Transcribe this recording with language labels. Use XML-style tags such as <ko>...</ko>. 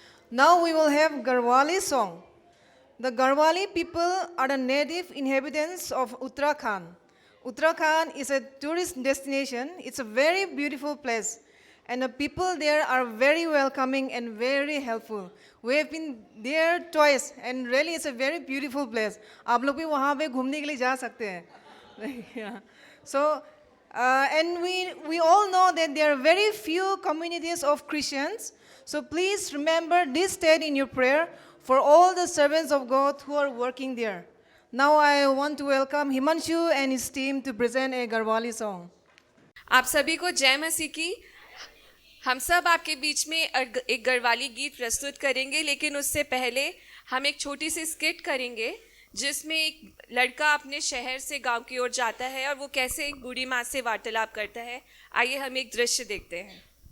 <en>Now we will have Garhwali song. The Garhwali people are the native inhabitants of Uttarakhand. Uttarakhand is a tourist destination. It's a very beautiful place. And the people there are very welcoming and very helpful. We have been there twice and really it's a very beautiful place.</en> <hi>आप लोग भी वहाँ पे घूमने के लिए जा सकते हैं.</hi> <en>Yeah. So, and we all know that there are very few communities of Christians. So please remember this state in your prayer for all the servants of God who are working there. Now I want to welcome Himanshu and his team to present a Garhwali song.</en> <hi>आप सभी को जय मसीह की। हम सब आपके बीच में एक गढ़वाली गीत प्रस्तुत करेंगे, लेकिन उससे पहले हम एक छोटी सी स्किट करेंगे जिसमें एक लड़का अपने शहर से गांव की ओर जाता है और वो कैसे एक बूढ़ी माँ से वार्तालाप करता है। आइए हम एक दृश्य देखते हैं।</hi>